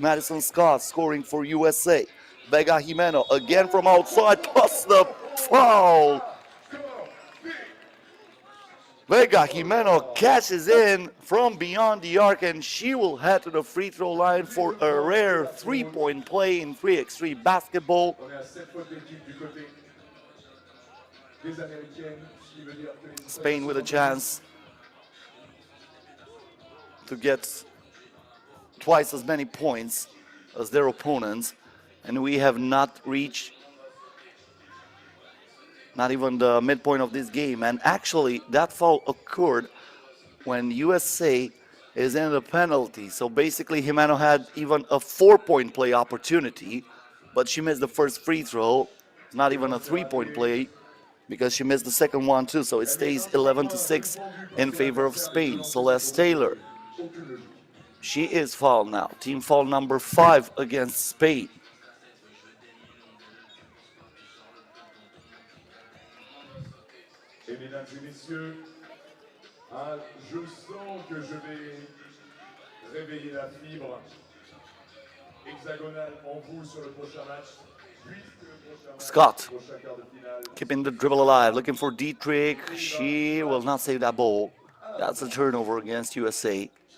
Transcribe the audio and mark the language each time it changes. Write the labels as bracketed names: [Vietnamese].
[English] Madison Scott scoring for USA. Vega Jimeno again from outside, plus the foul. Vega Jimeno catches in from beyond the arc, and she will head to the free throw line for a rare three-point play in 3x3 basketball. [French] On est à 7 fautes d'équipe du côté des Américaines, ce qui veut dire que les [English] Spain with a chance to get twice as many points as their opponents, and we have not reached not even the midpoint of this game. And actually that foul occurred when USA is in the penalty, so basically Jimeno had even a 4-point play opportunity, but she missed the first free throw, not even a 3-point play, because she missed the second one too. So it stays 11-6 in favor of Spain. Celeste Taylor, she is fouled now. Team foul number 5 against Spain. [French] Et mesdames et messieurs, je sens que je vais réveiller la fibre hexagonale en vous sur le prochain match. Puisque le prochain match, [English] Scott [French] le prochain quart de finale, [English] keeping the dribble alive, looking for Dietrich. She will not save that ball. That's a turnover against USA.